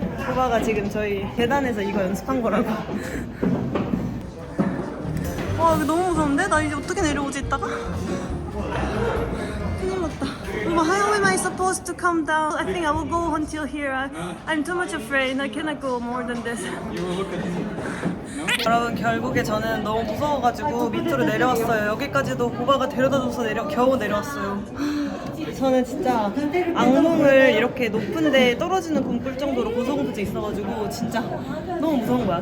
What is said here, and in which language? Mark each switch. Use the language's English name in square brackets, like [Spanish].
[Korean] 오빠가 지금 저희 계단에서 이거 연습한 거라고. 와 이거 너무 무서운데? 나 이제 어떻게 내려오지 이따가? 큰일 났다. [English] 오빠, how am I supposed to come down? I think I will go until here. I'm too much afraid. I cannot go more than this. You will look at me. [Korean] 여러분 결국에 저는 너무 무서워가지고 밑으로 내려왔어요. 여기까지도 고바가 데려다줘서 겨우 내려왔어요. 저는 진짜 악몽을 이렇게 높은데 떨어지는 꿈 꿀 정도로 고소공포증 있어가지고 진짜 너무 무서운 거야.